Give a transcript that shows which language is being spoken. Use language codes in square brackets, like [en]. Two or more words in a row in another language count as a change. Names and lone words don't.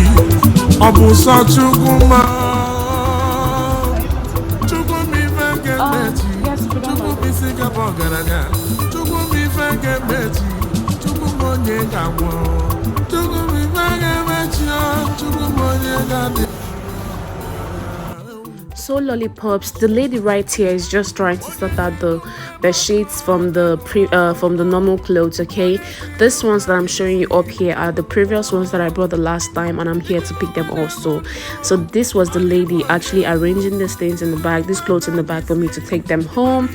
[ig] ọ bụ sọ Chukwu ma Chukwu m ife ga-emechi Chukwu ziga m ọgaranya chukwu m ife ga-emechi chukwu m onye ga-agwọ chukwu m ife ga-emechi chukwu m onye ga-adị. [en] So lollipops, the lady right here is just trying to sort out the sheets from the normal clothes. Okay, these ones that I'm showing you up here are the previous ones that I brought the last time, and I'm here to pick them also. So this was the lady actually arranging these things in the bag, these clothes in the bag for me to take them home.